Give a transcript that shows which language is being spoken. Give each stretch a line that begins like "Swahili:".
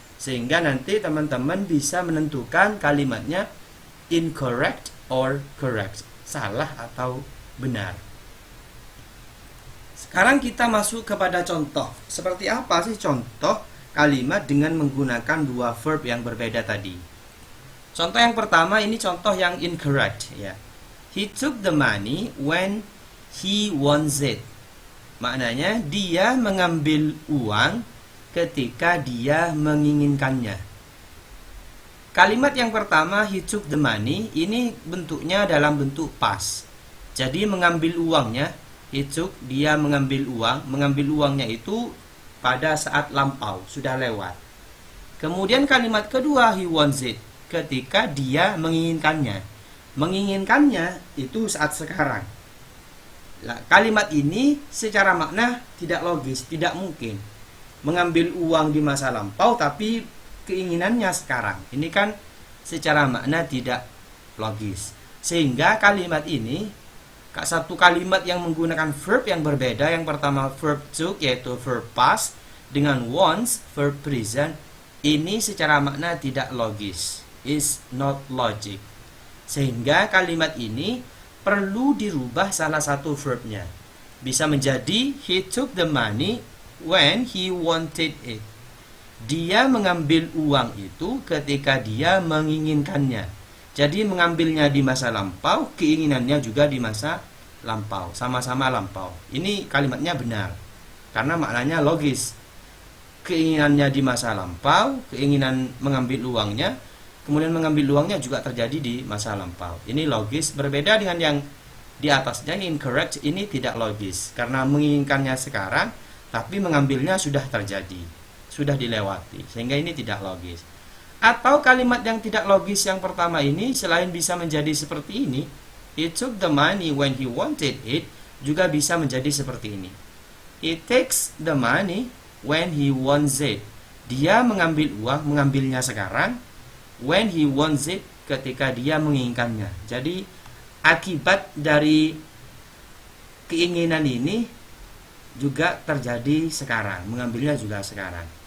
Indonesian: Sehingga nanti teman-teman bisa menentukan kalimatnya
English: incorrect or correct,
Indonesian: salah atau benar. Sekarang kita masuk kepada contoh. Seperti apa sih contoh kalimat dengan menggunakan dua verb yang berbeda tadi? Contoh yang pertama ini contoh yang incorrect ya.
English: He took the money when he wants it.
Indonesian: Maknanya dia mengambil uang ketika dia menginginkannya. Kalimat yang pertama,
English: he took the money,
Indonesian: ini bentuknya dalam bentuk past. Jadi mengambil uangnya,
English: he took,
Indonesian: dia mengambil uang. Mengambil uangnya itu pada saat lampau, sudah lewat. Kemudian kalimat kedua,
English: he wants it,
Indonesian: ketika dia menginginkannya. Menginginkannya itu saat sekarang. Kalimat ini secara makna tidak logis, tidak mungkin mengambil uang di masa lampau tapi keinginannya sekarang. Ini kan secara makna tidak logis. Sehingga kalimat ini, satu kalimat yang menggunakan verb yang berbeda. Yang pertama verb took, yaitu verb past, dengan once, verb present. Ini secara makna tidak logis,
English: is not logic.
Indonesian: Sehingga kalimat ini perlu dirubah salah satu verbnya. Bisa menjadi
English: he took the money when he wanted it.
Indonesian: Dia mengambil uang itu ketika dia menginginkannya. Jadi mengambilnya di masa lampau, keinginannya juga di masa lampau, sama-sama lampau. Ini kalimatnya benar karena maknanya logis. Keinginannya di masa lampau, keinginan mengambil uangnya, kemudian mengambil uangnya juga terjadi di masa lampau. Ini logis, berbeda dengan yang di atasnya, incorrect. Ini tidak logis karena menginginkannya sekarang, tapi mengambilnya sudah terjadi, sudah dilewati, sehingga ini tidak logis. Atau kalimat yang tidak logis yang pertama ini, selain bisa menjadi seperti ini,
English: he took the money when he wanted it,
Indonesian: juga bisa menjadi seperti ini.
English: He takes the money when he wants it.
Indonesian: Dia mengambil uang, mengambilnya sekarang,
English: when he wants it,
Indonesian: ketika dia menginginkannya. Jadi akibat dari keinginan ini juga terjadi sekarang, mengambilnya juga sekarang.